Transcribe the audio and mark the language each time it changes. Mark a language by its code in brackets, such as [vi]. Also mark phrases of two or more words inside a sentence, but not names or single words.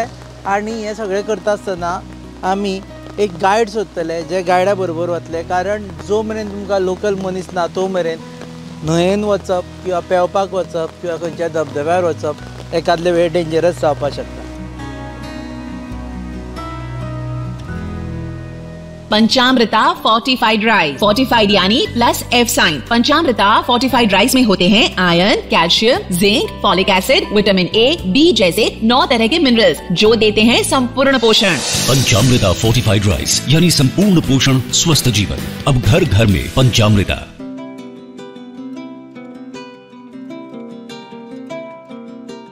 [kok] आनी हें सगळें करता आसतना आमी एक गायड सोदतले जे गायडा बरोबर वतले, कारण जो मेरेन तुमकां लोकल मनीस ना तो मेरेन न्हंयेन वचप किंवा पेंवपाक वचप किंवा खंयच्या धबधब्यार वचप एकादले वेळ डेंजरस जावपाक शकता. [hi] पंचामृता फोर्टिफाइड राइस, फोर्टिफाइड यानी [en] plus F sign. [hi] पंचामृता फोर्टिफाइड राइस में होते हैं आयरन, कैल्शियम, जिंक, [en] folic acid, vitamin A, B [hi] जैसे 9 तरह के मिनरल्स जो देते हैं संपूर्ण पोषण. पंचामृता फोर्टिफाइड राइस यानी संपूर्ण पोषण, स्वस्थ जीवन. अब घर घर में पंचामृता.